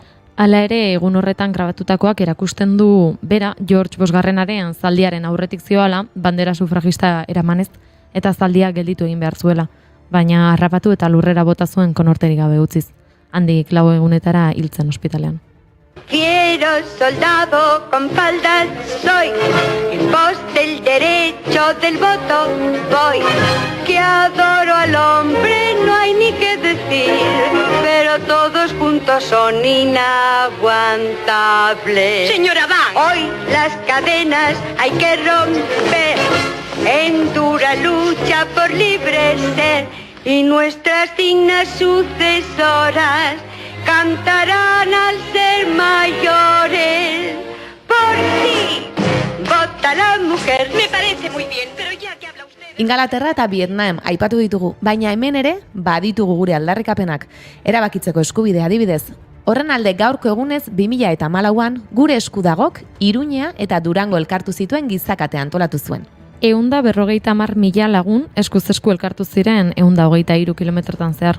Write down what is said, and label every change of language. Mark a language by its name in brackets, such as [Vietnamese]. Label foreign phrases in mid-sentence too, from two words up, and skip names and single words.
[Basque] Hala ere, egun horretan grabatutakoak erakusten du bera George Bosgarrenaren zaldiaren aurretik zioala bandera sufragista eramanez eta zaldia gelditu egin behar zuela, baina harrapatu eta lurrera bota zuen konorterik gabe utziz. Handik 4 egunetara hiltzen ospitalean. [Spanish] Fiero soldado con faldas soy, en pos del derecho del voto voy, que adoro al hombre no hay ni que decir, pero todos juntos son inaguantables. Señora Van, hoy las cadenas hay que romper, en dura lucha por libre ser, y nuestras dignas sucesoras cantarán al ser mayores. Por sí, vota la mujer. Me parece muy bien, pero ya que habla usted... [Basque] Ingalaterra eta Vietnam aipatu ditugu, baina hemen ere baditugu gure aldarrikapenak. Erabakitzeko eskubidea adibidez. Horren alde gaurko egunez 2014an gure eskudagok Iruña eta Durango elkartu zituen gizakate antolatu zuen. 150.000 lagun eskuz esku elkartu ziren 123 kilometrotan zehar.